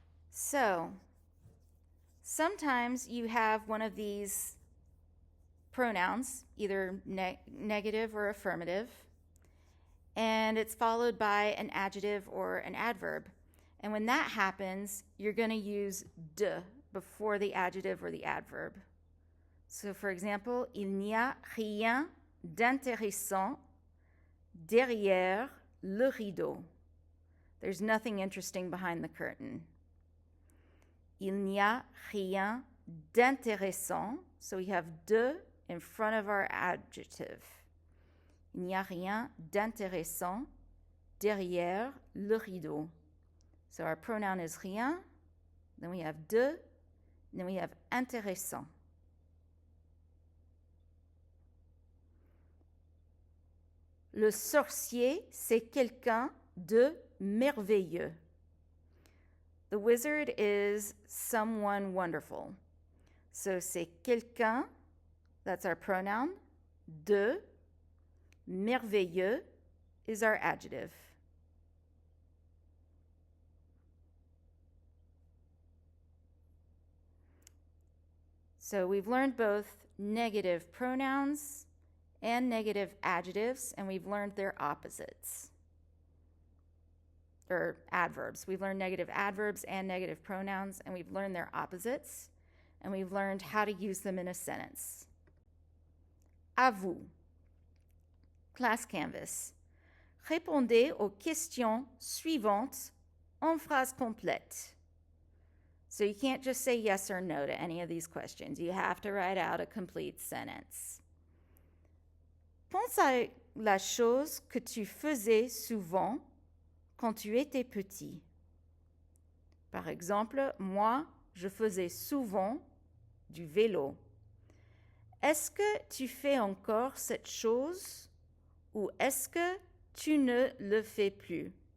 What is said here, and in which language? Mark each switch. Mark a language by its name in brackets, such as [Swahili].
[English] So, sometimes you have one of these pronouns, either negative or affirmative, and it's followed by an adjective or an adverb. And when that happens, you're going to use de before the adjective or the adverb. So, for example, [French] il n'y a rien d'intéressant derrière le rideau. [English] There's nothing interesting behind the curtain. [French] Il n'y a rien d'intéressant. [English] So we have de in front of our adjective. [French] Il n'y a rien d'intéressant derrière le rideau. [English] So our pronoun is rien, then we have de, then we have intéressant. [French] Le sorcier, c'est quelqu'un de merveilleux. [English] The wizard is someone wonderful. So c'est quelqu'un, that's our pronoun, de, merveilleux is our adjective. So we've learned both negative pronouns and negative adjectives, and we've learned their opposites, or adverbs. We've learned negative adverbs and negative pronouns, and we've learned their opposites, and we've learned how to use them in a sentence. [French] À vous. [English] Class Canvas. [French] Répondez aux questions suivantes en phrase complète. [English] So you can't just say yes or no to any of these questions. You have to write out a complete sentence. [French] Pense à la chose que tu faisais souvent quand tu étais petit. Par exemple, moi, je faisais souvent du vélo. Est-ce que tu fais encore cette chose ou est-ce que tu ne le fais plus?